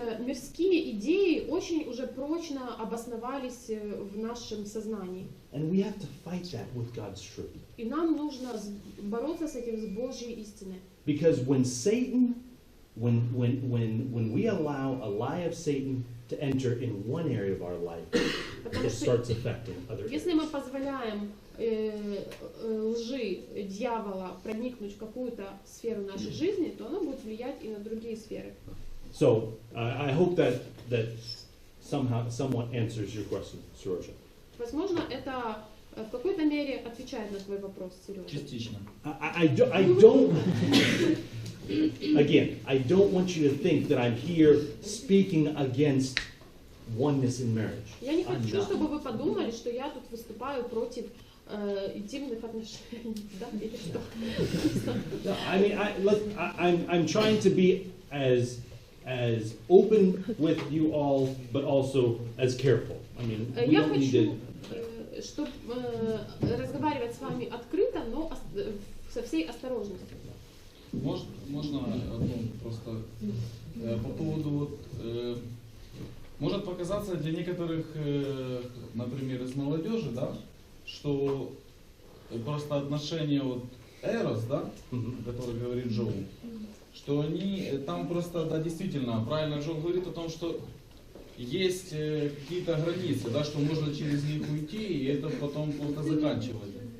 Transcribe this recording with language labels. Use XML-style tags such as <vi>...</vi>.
<ru>Мирские идеи очень уже прочно обосновались в нашем сознании.</ru> <en>And we have to fight that with God's truth.</en> <ru>И нам нужно бороться с этим с Божьей истиной.</ru> <en>Because when Satan, when we allow a lie of Satan to enter in one area of our life, it starts affecting other areas.</en> <ru>Если мы позволяем лжи дьявола проникнуть в какую-то сферу нашей жизни, то она будет влиять и на другие сферы.</ru> <en>So I hope that somewhat answers your question, Surosha.</en> <ru>Возможно, это в какой-то мере отвечает на твой вопрос, Сережа. Частично.</ru> <en>I don't. Again, I don't want you to think that I'm here speaking against oneness in marriage.</en> <ru>Я не хочу, чтобы вы подумали, что я тут выступаю против интимных отношений, да, или что?</ru> <en>No, I mean, I'm trying to be as open with you all, but also as careful. I mean, we</en> <ru>Я</ru> <en>don't need to.</en> <ru>хочу, чтобы разговаривать с вами открыто, но со всей осторожностью. Можно одну просто по поводу вот, может показаться для некоторых, например, из молодежи, да, что просто отношения вот эрос, да, о которых говорит Джоу, что они там просто, да, действительно, правильно Джоу говорит о том, что есть какие-то границы, да, что можно через них уйти, и это потом плохо заканчивать.</ru>